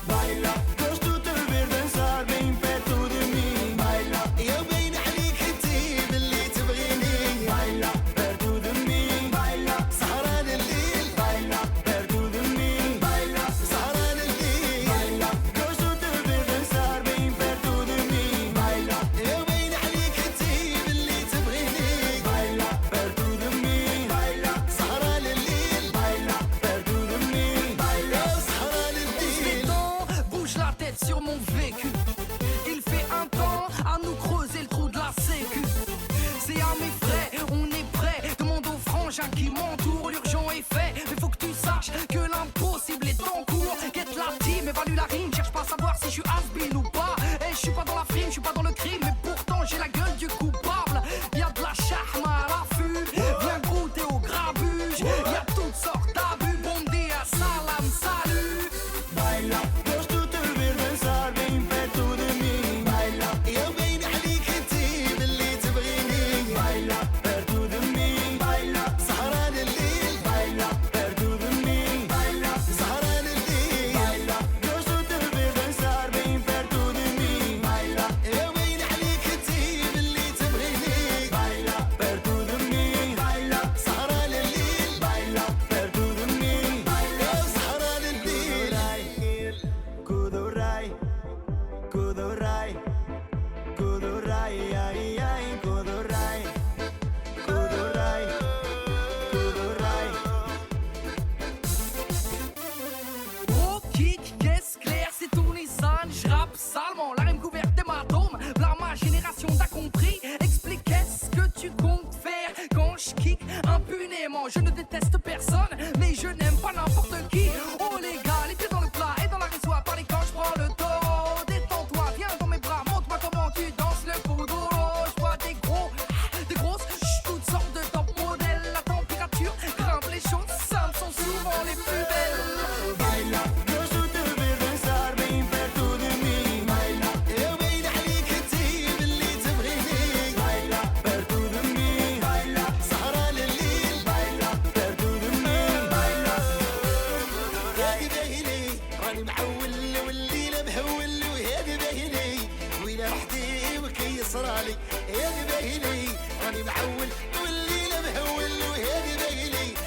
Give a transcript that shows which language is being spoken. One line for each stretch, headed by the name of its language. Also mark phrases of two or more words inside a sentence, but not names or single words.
Portuguese: baila. Gosto de te ver dançar bem perto de mim, baila. Eu bem
Arabic: عليك انتي باللي تبغيني,
Portuguese: baila. Perto de mim,
Arabic: baila. سهران الليل,
Portuguese: baila. Perto de mim,
Arabic: baila. سهران الليل,
Portuguese: baila. Gosto de te ver dançar bem perto de mim, baila. Eu bem
Arabic: عليك انتي باللي تبغيني,
Portuguese: baila. Perto de mim,
Arabic: baila. سهران الليل,
Portuguese: baila. Perto de mim,
Arabic: baila. سهران الليل.
French: Bouge la tête sur mon vécu. Il fait un temps à nous creuser le trou de la sécu. C'est à mes frais, on est prêt. Demande aux frangins qui m'entourent, l'urgent est fait. Mais faut que tu saches que l'impossible est en cours. Guette la team, évalue la rime. Cherche pas à savoir si je suis has-been ou pas. Et je suis pas dans la frime, je suis pas dans le crime. Mais pourtant j'ai la gueule du coupable. Y'a de la chahma à l'affût. Viens goûter au grabuge. Y'a toutes sortes d'abus. Bon dia, salam, salut.
Portuguese: Baila, gosto de te ver dançar bem perto de mim, baila. Eu bem
Arabic: عليك انتي باللي تبغيني,
Portuguese: baila. Perto de mim,
Arabic: baila. سهران الليل,
Portuguese: baila. Perto de mim,
Arabic: baila. سهران الليل,
Portuguese: baila. Gosto de te ver dançar bem perto de mim, baila. Eu bem
Arabic: عليك انتي باللي تبغيني,
Portuguese: baila. Perto de mim,
Arabic: baila. سهران الليل,
Portuguese: baila. Perto de mim,
Arabic: baila. سهران الليل. Kudurai, kudurai, kudurai, ai ai, kudurai, kudurai, kudurai.
French: Oh kick, qu'est-ce clair, c'est tout Nissan, je rappe salement, la rime couverte d'hématomes, là ma génération t'a compris, explique qu'est-ce que tu comptes faire quand je kick impunément, je ne déteste personne, mais je n'aime pas n'importe qui, oh les gars, les pieds dans le plat et dans la rime soit parler quand je prends le taureau, détends-toi, viens dans mes bras, montre-moi comment tu danses le kuduro, je vois des grosses, toutes sortes de top modèles, la température grimpe, les choses simples sont souvent les plus belles.
Portuguese: Baila, gosto de te ver dançar bem perto de mim, baila. Eu bem
Arabic: عليك انتي باللي تبغيني,
Portuguese: baila. Perto de mim,
Arabic: baila. سهران الليل,
Portuguese: baila. Perto de mim, baila.
Arabic: هادي باهلي راني معول والليلة مهول, وهادي باهلي وين رحتي وكي صرالي. هادي باهلي راني معول والليلة مهول, وهادي باهلي